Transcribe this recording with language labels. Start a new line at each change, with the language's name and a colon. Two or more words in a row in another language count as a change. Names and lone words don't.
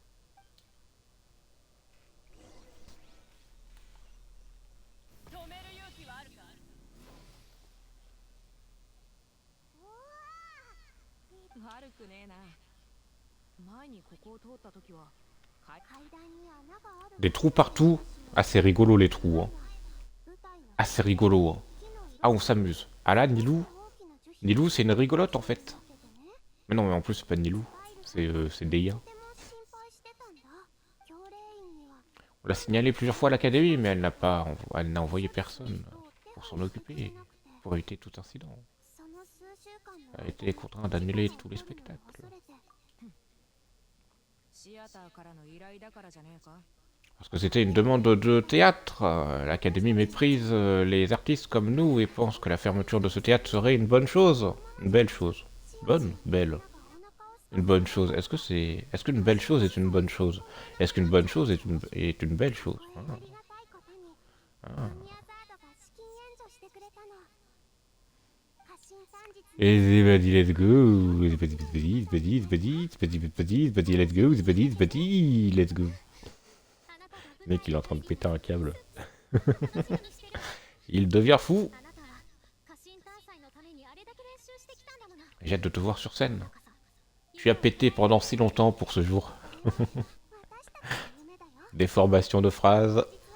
Japanese: 止める勇気はあるか。悪くねえな。前にここを通った時は階段に穴がある。
French: Des trous partout. Ah, c'est rigolo les trous. Hein.
Japanese: 舞台
French: Ah, c'est rigolo. Hein. Ah, on s'amuse. Ah là, Nilou. Nilou, c'est une rigolote en fait. Mais non, mais en plus, c'est pas Nilou. C'est Deia. On l'a signalé plusieurs fois à l'académie, mais elle n'a envoyé personne pour s'en occuper, pour éviter tout incident. Elle a été contrainte d'annuler tous les spectacles.
Japanese: シアターからの依頼だからじゃねえか。
French: Parce que c'était une demande de théâtre. L'académie méprise les artistes comme nous et pense que la fermeture de ce théâtre serait une bonne chose. Une belle chose. Bonne, belle. Une bonne chose. Est-ce qu'une belle chose est une bonne chose? Est-ce qu'une bonne chose est une belle chose? Ah. Et
English: let's go. Let's go. Let's go.
French: Le mec, il est en train de péter un câble. Il devient fou. J'ai hâte de te voir sur scène. Tu as pété pendant si longtemps pour ce jour. Des formations de phrases.